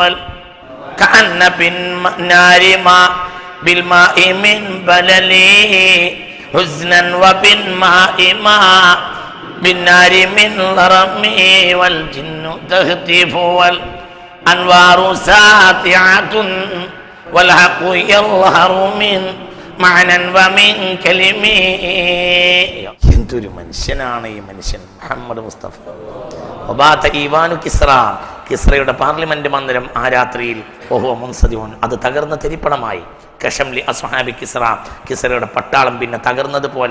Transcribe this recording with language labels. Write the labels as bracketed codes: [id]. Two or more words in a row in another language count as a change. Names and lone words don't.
[ar] كأن بالنار ما بالماء من بللي حزنا وبالماء ما بالنار من لرمي والجن تهتف والأنوار ساطعة والحق يظهر من معنى ومن كلمه. [ml] എന്തൊരു മനുഷ്യനാണ് ഈ മനുഷ്യൻ മുഹമ്മദ് മുസ്തഫ. [ar] وبات إيوان كسرى, [ml] കിസ്റയുടെ പാർലമെന്റ് മന്ദിരം ആ രാത്രിയിൽ അത് തകർന്ന തെരിപ്പണമായി. [ar] كشمل أصحاب كسرى, [ml] കിസ്റയുടെ പട്ടാളം പിന്നെ തകർന്നതുപോലെ.